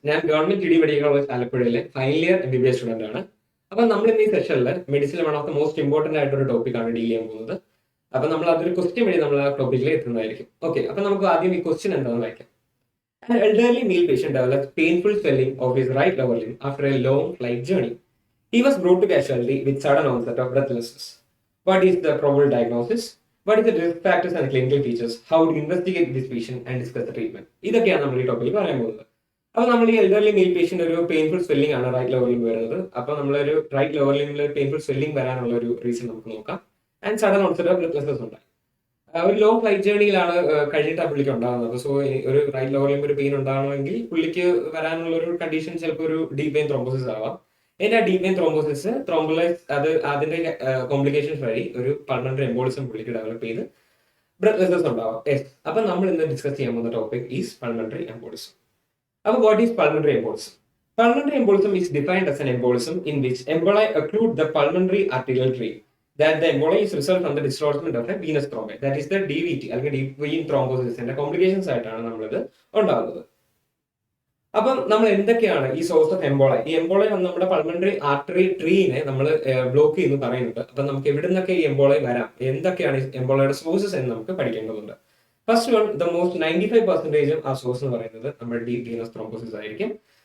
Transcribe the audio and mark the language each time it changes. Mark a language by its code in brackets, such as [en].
[ml] ഞാൻ ഗവൺമെന്റ് ഇടി medical college ആലപ്പുഴയിലെ ഫൈനൽ ഇയർ MBBS സ്റ്റുഡന്റ് ആണ്. അപ്പൊ നമ്മൾ ഇന്ന് ഈ സെഷനിൽ medicine [en] one of the most important [ml] ആയിട്ടൊരു ടോപ്പിക്കാണ് ഡീൽ ചെയ്യാൻ പോകുന്നത്. അപ്പൊ നമ്മൾ അതൊരു ക്വസ്റ്റ്യൻ വഴി നമ്മൾ ആ ടോപ്പിക്കിൽ എത്തുന്നതായിരിക്കും. ഓക്കെ, അപ്പൊ നമുക്ക് ആദ്യം ഈ ക്വസ്റ്റ്യൻ എന്താണെന്ന് വായിക്കാം. [en] An elderly male patient developed painful swelling of his right lower limb after a long flight journey. He was brought to casualty with sudden onset of breathlessness. What is the probable diagnosis? What is the risk factors and clinical features? How to investigate this patient and discuss the treatment? [ml] ഇതൊക്കെയാണ് നമ്മൾ ഈ ടോപ്പിക്കിൽ പറയാൻ പോകുന്നത്. അപ്പോൾ നമ്മൾ ഈ elderly mail patient ഒരു പെയിൻഫുൾ സ്വെല്ലിംഗ് ആണ് റൈറ്റ് ലോവർ ലിംബ് വരുന്നത്. അപ്പോൾ നമ്മളൊരു റൈറ്റ് ലോവർ ലിംബിൽ ഒരു പെയിൻഫുൾ സ്വെല്ലിംഗ് വരാനുള്ള ഒരു റീസൺ നമുക്ക് നോക്കാം. And sudden onset of breathlessness ഉണ്ടായി. ഒരു ലോങ് ഫ്ലൈറ്റ് ജേർണിയിലാണ് കഴിഞ്ഞിട്ടാണ് പുള്ളിക്ക് ഉണ്ടാകുന്നത്. സോ ഒരു റൈറ്റ് ലോവർ ലിംബ് ഒരു പെയിൻ ഉണ്ടാകണമെങ്കിൽ പുള്ളിക്ക് വരാനുള്ള ഒരു കണ്ടീഷൻ ചിലപ്പോൾ ഒരു ഡീപ് വെയിൻ ത്രോംബോസിസ് ആവാം. അതിന്റെ ഡീപ് വെയിൻ ത്രോംബോസിസ് ത്രോംബോലൈസ് അതിന്റെ കോംപ്ലിക്കേഷൻസ് വഴി ഒരു പൾമണറി എംബോളിസം പുള്ളിക്ക് ഡെവലപ്പ് ചെയ്ത് ബ്രെത്ത്ലെസ്നെസ് ഉണ്ടാവാം. അപ്പൊ നമ്മൾ ഇന്ന് ഡിസ്കസ് ചെയ്യാൻ പോകുന്ന ടോപ്പിക് ഈസ് പൾമണറി എംബോളിസം. [en] അപ്പൊ what is pulmonary embolism? Pulmonary embolism is defined as an embolism in which emboli occlude the pulmonary arterial tree. That the emboli is result from the displacement of a venous thrombi. That is the DVT [ml] അല്ലെങ്കിൽ deep vein thrombosis ന്റെ complications ആയിട്ടാണ് നമ്മളിത് ഉണ്ടാകുന്നത്. അപ്പം നമ്മൾ എന്തൊക്കെയാണ് ഈ source of എംബോളൈ? ഈ എംബോളൈ നമ്മുടെ പൾമണറി ആർട്ടറി ട്രീനെ നമ്മൾ ബ്ലോക്ക് ചെയ്യുന്നു പറയുന്നുണ്ട്. അപ്പൊ നമുക്ക് എവിടെ നിന്നൊക്കെ ഈ എംബോളൈ വരാം, എന്തൊക്കെയാണ് ഈ എംബോളയുടെ സോഴ്സസ് എന്ന് നമുക്ക് പഠിക്കേണ്ടതുണ്ട്. [en] first one, the most [ml] 95% ആ സോഴ്സ് എന്ന് പറയുന്നത് നമ്മുടെ ഡീപ് വീനസ് ത്രോംബോസിസ് ആയിരിക്കും.